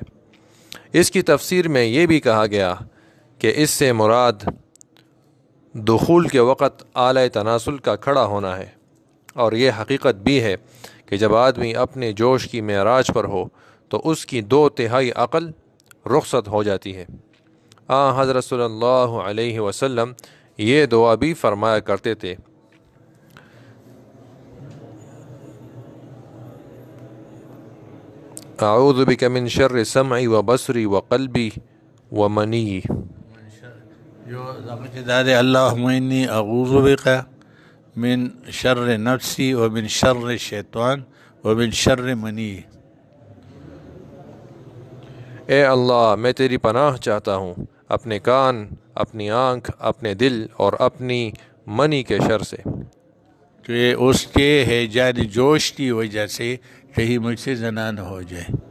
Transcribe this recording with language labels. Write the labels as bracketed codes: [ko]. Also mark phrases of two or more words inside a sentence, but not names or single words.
[ur] اس کی تفسیر میں یہ بھی کہا گیا کہ اس سے مراد دخول کے وقت اعلی تناسل کا کھڑا ہونا ہے، اور یہ حقیقت بھی ہے کہ جب آدمی اپنے جوش کی معراج پر ہو تو اس کی 2/3 عقل رخصت ہو جاتی ہے۔ حضرت [ar] صلی اللہ علیہ وسلم [ur] یہ دعا بھی فرمایا کرتے تھے، [ar] اعوذ بک من شر سمعی و بصری و قلبی و منی۔ اللہم انی اعوذ بک من شر نفسی و من شر شیطان و من شر منی۔ [ur] اے اللہ میں تیری پناہ چاہتا ہوں اپنے کان، اپنی آنکھ، اپنے دل اور اپنی منی کے شر سے، کہ اس کے ہیجان جوش کی وجہ سے کہیں مجھ سے زنا نہ ہو جائے۔